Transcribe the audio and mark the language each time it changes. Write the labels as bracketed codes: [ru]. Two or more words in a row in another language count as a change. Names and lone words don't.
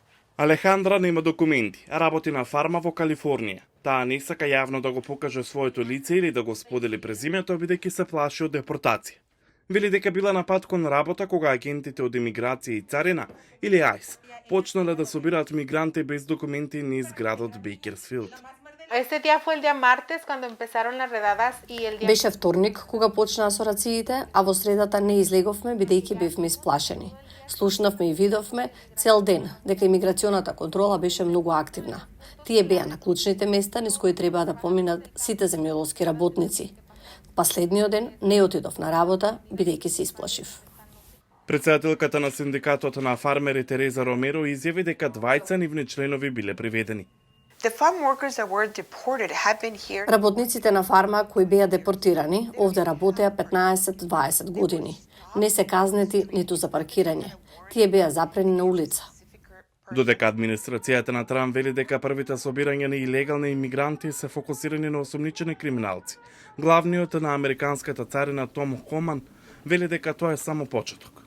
[mk] Алехандра нема документи, а работи на фарма во Калифорнија. Таа не сака јавно да го покаже своето лице или да го сподели презимето, бидејќи се плаши од депортација. Вели дека била на пат кон работа кога агентите од имиграција и царина, или АЙС, почнале да собираат мигранти без документи низ градот Бейкерсфилд. [es] Este día fue el día martes cuando empezaron las redadas y el día... [mk] Беше вторник кога почнаа со рациите, а во средата не излеговме бидејќи бевме исплашени. Слушнавме и видовме цел ден дека имиграционата контрола беше многу активна. Тие беа на клучните места низ кои требаа да поминат сите земјоделски работници. Последниот ден не отидов на работа бидејќи се исплашив. Председателката на синдикатот на фармери Тереза Ромеро изјави дека 20 нивни членови биле приведени. [en] The farm workers that were deported have been here. [mk] Работниците на фарма кои беа депортирани овде работеа 15-20 години. Не се казнети ниту за паркирање. Тие беа запрени на улица. Додека администрацијата на Трамп вели дека првите собирања на илегални имигранти се фокусирани на осомничени криминалци, главниот на американската царина Том Хоман вели дека тоа е само почеток.